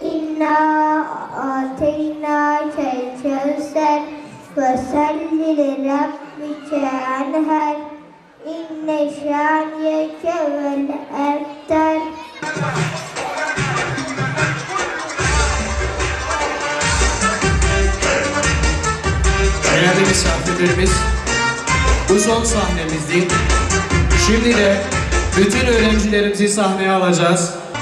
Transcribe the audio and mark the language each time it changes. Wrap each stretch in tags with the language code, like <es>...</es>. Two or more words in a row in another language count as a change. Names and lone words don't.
<ar>İnna وآتيناك الكوثر فصل لربك وانحر إن شانئك هو الأبتر.</ar> <tr>Değerli misafirlerimiz, bu son sahnemizdi. Şimdi de bütün öğrencilerimizi sahneye alacağız.</tr>